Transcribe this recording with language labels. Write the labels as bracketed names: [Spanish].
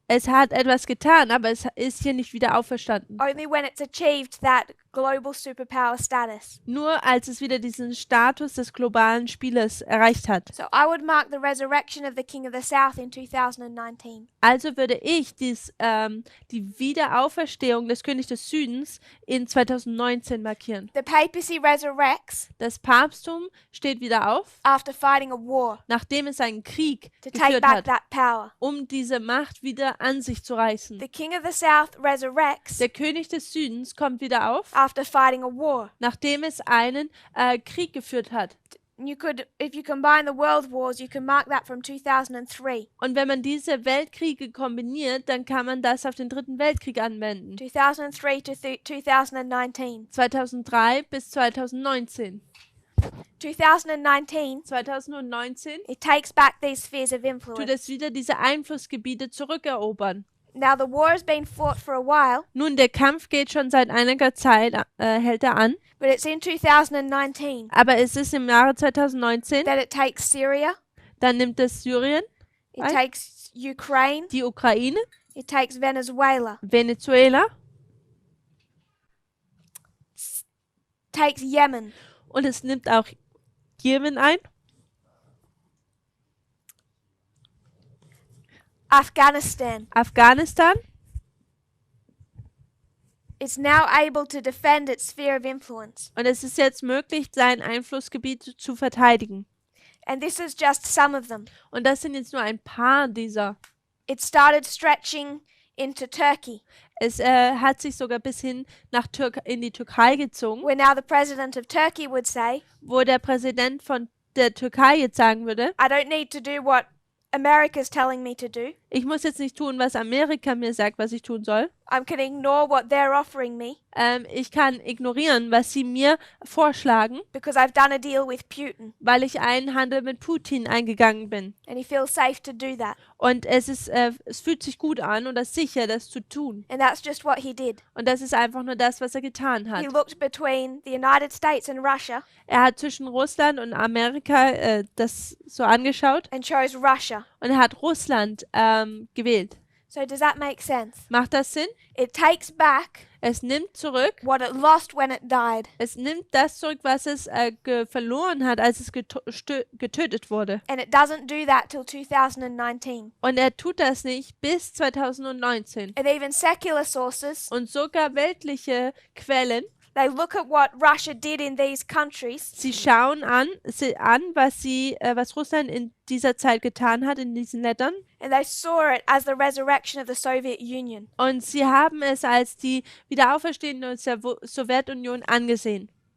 [German] Es hat etwas getan, aber es ist hier nicht wieder auferstanden. [English] Only when it's achieved that global superpower status. [German] Nur als es wieder diesen Status des globalen Spielers erreicht hat. [English] So I would mark the resurrection of the King of the South in 2019. [German] Also würde ich die Wiederauferstehung des Königs des Südens in 2019 markieren. [English] The papacy resurrects [German] Das Papsttum steht wieder auf, [English] after fighting a war [German] nachdem es einen Krieg [English] to take [German] geführt [English] back [German] hat, [English] that power. [German] um diese Macht wieder an sich zu reißen. [English] The King of the South resurrects [German] Der König des Südens kommt wieder auf, [English] after fighting a war. [German] nachdem es einen Krieg geführt hat. [English] You could, if you combine the world wars, you can mark that from 2003. [German] Und wenn man diese Weltkriege kombiniert, dann kann man das auf den Dritten Weltkrieg anwenden. [English] 2003 to 2019. [German] 2003 bis 2019. [English] 2019, [German] 2019 [English] it takes back these spheres of [German] tut [English] influence. [German] es wieder diese Einflussgebiete zurückerobern. [English] Now the war has been fought for a while, [German] Nun, der Kampf geht schon seit einiger Zeit, hält er an, [English] but it's in 2019 [German] aber es ist im Jahre 2019, [English] that it takes Syria, [German] dann nimmt es Syrien, [English] it Right. takes Ukraine, [German] die Ukraine, [English] it takes Venezuela, [German] Venezuela [English] takes Yemen, [German] und es nimmt auch Jemen ein, [English] Afghanistan. [German] Afghanistan. [English] It's now able to defend its sphere of influence. [German] Und es ist jetzt möglich, sein Einflussgebiet zu verteidigen. [English] And this is just some of them. [German] Und das sind jetzt nur ein paar dieser. [English] It started stretching into Turkey, [German] Es hat sich sogar bis hin in die Türkei gezogen, [English] where now the president of Turkey would say, [German] wo der Präsident von der Türkei jetzt sagen würde, [English] I don't need to do what America's telling me to do. [German] ich muss jetzt nicht tun, was Amerika mir sagt, was ich tun soll. [English] I can ignore what they're offering me [German] Ich kann ignorieren, was sie mir vorschlagen, [English] because I've done a deal with Putin. [German] weil ich einen Handel mit Putin eingegangen bin. [English] And he feels safe to do that. [German] Und es fühlt sich gut an oder sicher, das zu tun. [English] And that's just what he did. [German] Und das ist einfach nur das, was er getan hat. [English] He looked between the United States and Russia [German] Er hat zwischen Russland und Amerika das so angeschaut [English] and chose Russia. [German] und er hat Russland gewählt. [English] So does that make sense? [German] Macht das Sinn? [English] It takes back [German] Es nimmt zurück, [English] what it lost when it died. [German] es nimmt das zurück, was es verloren hat, als es getötet wurde. [English] And it doesn't do that till 2019. [German] Und er tut das nicht bis 2019. [English] And even secular sources, [German] Und sogar weltliche Quellen, [English] they look at what Russia did in these countries [German] sie schauen an, was Russland in dieser Zeit getan hat, in diesen Ländern. [English] and they saw it as the resurrection of the Soviet Union. [German] Und sie haben es als die Wiederauferstehung der Sowjetunion angesehen.